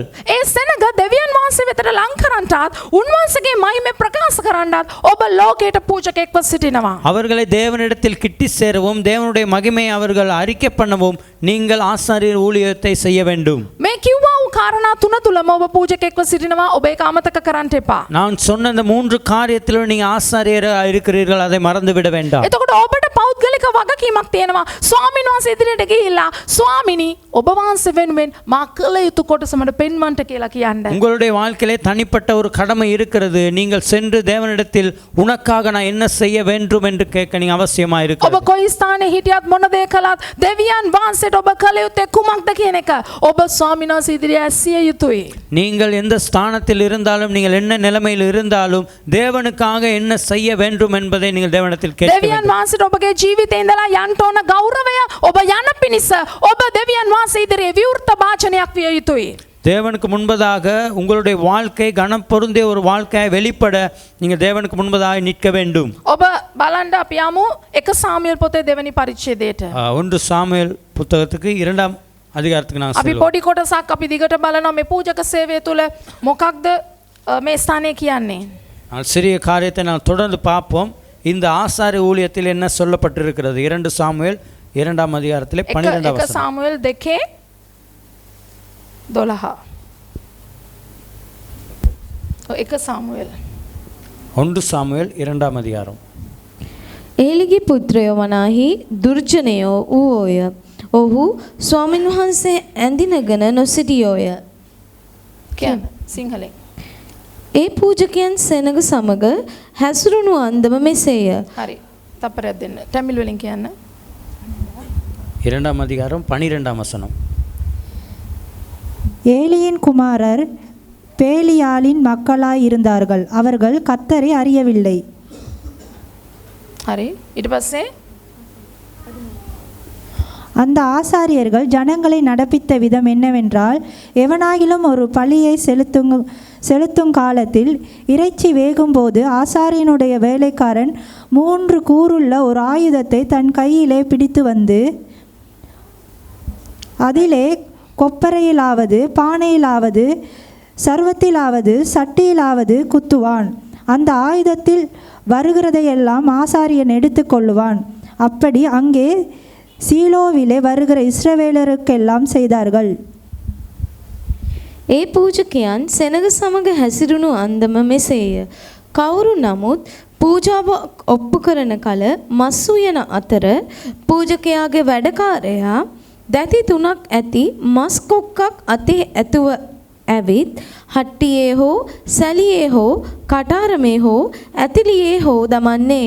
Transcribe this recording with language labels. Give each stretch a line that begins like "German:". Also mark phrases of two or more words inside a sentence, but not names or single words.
Sinhala: ඒ සෙනග දෙවියන් වහන්සේ වෙතට ලං කරන්නටත් උන්වහන්සේගේ මහිමේ ප්‍රකාශ කරන්නටත් ඔබ ලෝකයට පූජකෙක්ව සිටිනවා.
Tamil: அவர்களை தேவனிடத்தில் கிட்டி சேரவும் தேவனுடைய மகிமையை அவர்கள் அறிக்கை பண்ணவும் நீங்கள் ஆசாரியர் ஊழியத்தை செய்ய வேண்டும்.
Sinhala: මේ කිව්වා වූ කාරණා තුන තුලම ඔබ පූජකෙක්ව සිටිනවා. ඔබ ඒක අමතක කරන්න එපා.
Tamil: நான் சொன்ன இந்த 3 காரியத்திலும் நீங்க ஆசாரியராக இருக்கிறீர்கள், அதை மறந்து விட வேண்டாம்.
Sinhala: එතකොට ඔබට පෞද්ගලික වගකීමක් තියෙනවා. ස්වාමීන් වහන්සේ ඉදිරියට ගිහිල්ලා ස්වාමිනී ඔබ වහන්සේ වෙනුවෙන් මා කළ යුතු කොටස මට පෙන්වන්නට කියලා කියන්න.
Tamil: உங்களுடைய வாழ்க்கையிலே தனிப்பட்ட ஒரு கடமை இருக்கிறது. நீங்கள் சென்று தேவனிடத்தில் உனக்காக நான் என்ன செய்ய வேண்டும் என்று கேட்க நீங்க அவசியமா
Sinhala: ඔබ
Tamil: இருக்கிறது.
Sinhala: කොයි ස්ථානයේ හිටියත් මොන දේ කළත් දෙවියන් වහන්සේට ඔබ කළ යුත්තේ කුමක්ද කියන එක ඔබ ස්වාමීන් වහන්සේ ඉදිරියේ ඇසිය යුතුයි.
Tamil: நீங்கள் எந்த ஸ்தானத்தில் இருந்தாலும் நீங்கள் என்ன நிலைமையில் இருந்தாலும் தேவனுக்காக என்ன செய்ய வேண்டும் என்பதை நீங்கள் தேவனிடத்தில் கேட்க
Sinhala: දෙවියන්
Tamil: வேண்டும்.
Sinhala: වහන්සේට ඔබගේ ජීවිතේ ඉඳලා යන්න ඕන ගෞරවය ඔබ යන පිණිස ඔබ දෙවියන් වහන්සේ ඉදිරියේ විවෘත වාචනයක් විය යුතුයි.
Tamil: தேவனுக்கு முன்பதாக உங்களுடைய வாழ்க்கை கனம் பொருந்திய ஒரு வாழ்க்கையை வெளிப்பட நீங்கள் தேவனுக்கு முன்பதாக நிற்க வேண்டும்.
Sinhala: ඔබ බලන්න අපි යමු 1 සාමුවෙල් පොතේ දෙවෙනි පරිච්ඡේදයට.
Tamil: 1 சாமுவேல் புத்தகத்துக்கு 2ஆம் அதிகாரத்துக்கு நான்
Sinhala: අපි
Tamil: செல்வோம்.
Sinhala: පොඩි කොටසක් අපි දිගට බලනවා මේ පූජක සේවය තුල මොකක්ද මේ ස්ථානයේ කියන්නේ.
Tamil: சிறிய காரியத்தை நான் தொடர்ந்து பார்ப்போம். இந்த ஆசாரிய ஊழியத்தில் என்ன சொல்லப்பட்டிருக்கிறது? 2 சாமுவேல் 2ஆம் அதிகாரத்திலே 12ஆம் 1 வசனம்.
Sinhala: සාමුවෙල් 2:12. 1 සාමුවෙල්
Tamil: 1 சாமுவேல் 2ஆம் அதிகாரம்.
Sinhala: ඒලිගේ පුත්‍රයෝ වනාහි දුර්ජනයෝ වූෝය. ඔහු ස්වාමින් වහන්සේ ඇඳිනගෙන නොසිටියෝය. කියන්න සිංහලෙන්. ඒ පූජකයන් සෙනග සමග හැසුරුණු අන්දම මෙසේය. හරි. තප්පරයක් දෙන්න. ටැමිල් වලින් කියන්න.
Tamil: 2ஆம் அதிகாரம் 12ஆம் வசனம். ஏலியின் குமாரர் பேலியாளின் மக்களாய் இருந்தார்கள். அவர்கள் கர்த்தரை அறியவில்லை.
Sinhala: හරි. ඊට පස්සේ
Tamil: அந்த ஆசாரியர்கள் ஜனங்களை நடப்பித்த விதம் என்னவென்றால், எவனாகிலும் ஒரு பலியை செலுத்தும் காலத்தில் இறைச்சி வேகும்போது ஆசாரியனுடைய வேலைக்காரன் 3 கூருள்ள ஒரு ஆயுதத்தை தன் கையிலே பிடித்து வந்து அதிலே கொப்பரையிலாவது பானையிலாவது சர்வத்திலாவது சட்டியிலாவது குத்துவான். அந்த ஆயுதத்தில் வருகிறதையெல்லாம் ஆசாரியன் எடுத்துக்கொள்ளுவான். அப்படி அங்கே சீலோவிலே வருகிற இஸ்ரவேலருக்கெல்லாம் செய்தார்கள்.
Sinhala: ඒ පූජකයන් සෙනග සමග හැසිරුණු අන්දම මෙසේය. කවුරු නමුත් පූජාව ඔප්පු කරන කල මස් උයන අතර පූජකයාගේ වැඩකාරයා දැති 3ක් ඇති මස් කොක්කක් අතේ ඇතුව ඇවිත් හට්ටියේ හෝ සැලියේ හෝ කටාරමේ හෝ ඇතිලියේ හෝ දමන්නේය.